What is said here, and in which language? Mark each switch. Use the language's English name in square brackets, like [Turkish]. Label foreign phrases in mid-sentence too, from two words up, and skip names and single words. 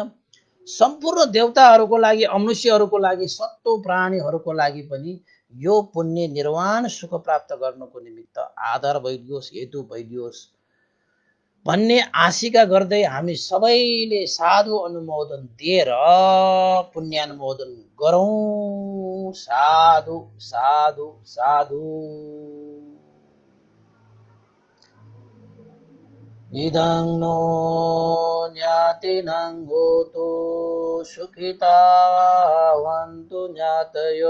[Nepali] सम्पूर्ण देवताहरूको लागि, अमनुष्यहरूको लागि, सत्तो प्राणीहरूको लागि पनि यो पुण्य निर्वाण सुख प्राप्त गर्नको निमित्त आधार भइदियोस्, हेतु भइदियोस् भन्ने आशिका गर्दै हामी सबैले साधु अनुमोदन दिएर पुण्यानुमोदन गरौँ। [Pali] साधु साधु साधु। इदं नो ज्ञातिनं होतु सुखितावन्तु ज्ञातयो।